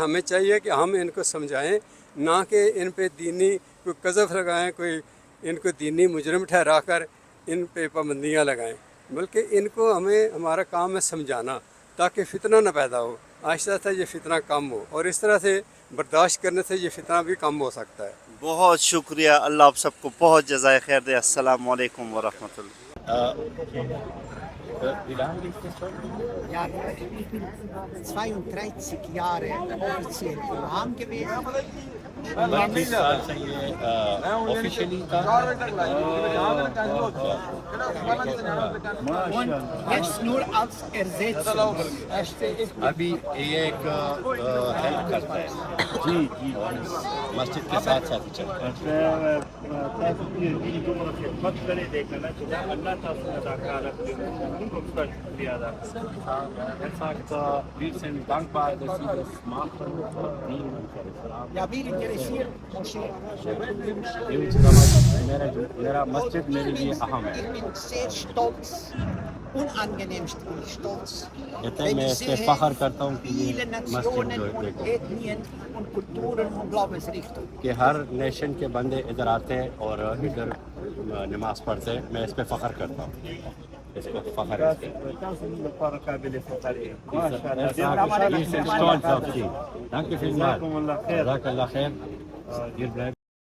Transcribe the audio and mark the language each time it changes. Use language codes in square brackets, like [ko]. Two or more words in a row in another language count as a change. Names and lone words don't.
[ur] ہمیں چاہیے کہ ہم ان کو سمجھائیں، نہ کہ ان پہ دینی کوئی قذف لگائیں، کوئی ان کو دینی مجرم ٹھہرا کر ان پہ پابندیاں لگائیں، بلکہ ان کو ہمیں ہمارا کام ہے سمجھانا، تاکہ فتنہ نہ پیدا ہو. آہستہ آہستہ یہ فتنہ کم ہو، اور اس طرح سے برداشت کرنے سے یہ فتنہ بھی کم ہو سکتا ہے. بہت شکریہ، اللہ آپ سب کو بہت جزائے خیر دے. [ar] السلام علیکم ورحمۃ اللہ. [de] Ja, ich bin 32 Jahre offiziell Imam gewesen. [ur] 32 سال سے یہ آفیشلی [de] Und jetzt nur als Ersetzung. [ur] ابھی یہ ایک ہیلپ کرتا ہے. جی جی، مسجد کے ساتھ ساتھ چلتا ہے. خدمت کرے دیکھنا چاہیے. اللہ تعالیٰ [de] Ja, wir interessieren Moschee. [ur] میرا مسجد میرے لیے اہم ہے. [de] Ich bin sehr stolz. Unangenehmst bin ich stolz. [ur] کہتے ہیں [de] Wenn [ur] میں [de] ich [ur] اس پہ [de] sehe, [ur] فخر کرتا ہوں کہ [de] viele [ur] یہ مسجد [de] Nationen [ur] جو [de] und [ur] دیکھو [de] Ethnien und Kulturen und Glaubensrichtungen. [ur] کہ ہر نیشن کے بندے ادھر آتے ہیں اور ادھر نماز پڑھتے ہیں. میں اس پہ فخر کرتا ہوں. اس پہ فخر ہے. [de] Danke vielmals. [ar] جزاک اللہ خیر.